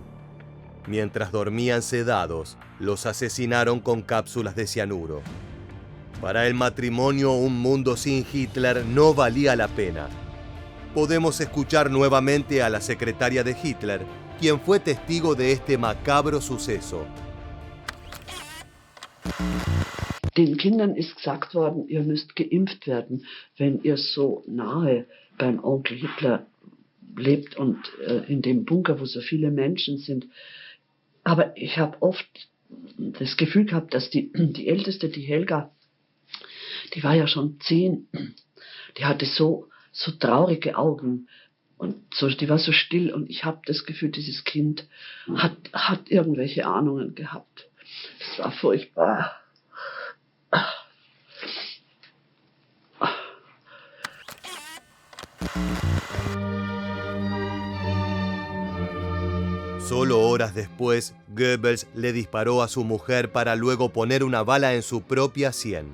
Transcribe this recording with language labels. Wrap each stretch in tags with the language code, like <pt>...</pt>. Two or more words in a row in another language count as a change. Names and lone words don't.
<es>Mientras dormían sedados, los asesinaron con cápsulas de cianuro. Para el matrimonio, un mundo sin Hitler no valía la pena. Podemos escuchar nuevamente a la secretaria de Hitler, quien fue testigo de este macabro suceso.</es> <de>Den Kindern ist gesagt worden, ihr müsst geimpft werden, wenn ihr so nahe beim Onkel Hitler lebt und in dem Bunker, wo so viele Menschen sind. Aber ich habe oft das Gefühl gehabt, dass die Älteste, die Helga, die war ja schon 10, die hatte so traurige Augen und so, die war so still und ich habe das Gefühl, dieses Kind hat irgendwelche Ahnungen gehabt. Das war furchtbar.</de> <es>Solo horas después, Goebbels le disparó a su mujer para luego poner una bala en su propia sien.</es>